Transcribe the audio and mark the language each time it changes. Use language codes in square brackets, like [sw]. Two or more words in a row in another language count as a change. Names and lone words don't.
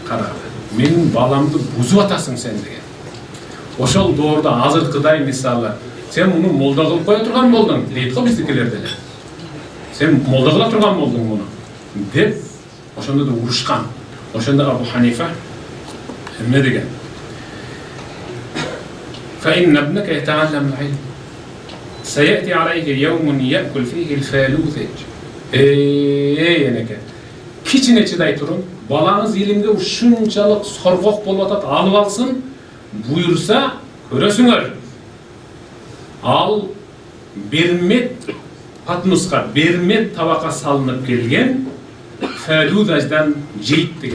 [ky] Кара, менин баламды бузуп атасың сен деген. Ошол доордо азыркыдай мисалы, сен муну молда кылып кое турган болдуң, дейт го биздикилер деле. Сен молда кыла турган болдуң муну деп, ошондо да урушкан. Ошондо Абу Ханифа эмне деген? [ar] فإن ابنك يتعلم العلم سيأتي عليه يوم يأكل فيه الفالوذج. [ky] Энеке. Кичине чыдай турун, балаңыз илимге ушунчалык соргок болуп атат, алып алсын, буйурса көрөсүңөр. Ал бермет патмуска, бермет табакка салынып келген фалудаждан жейт деген.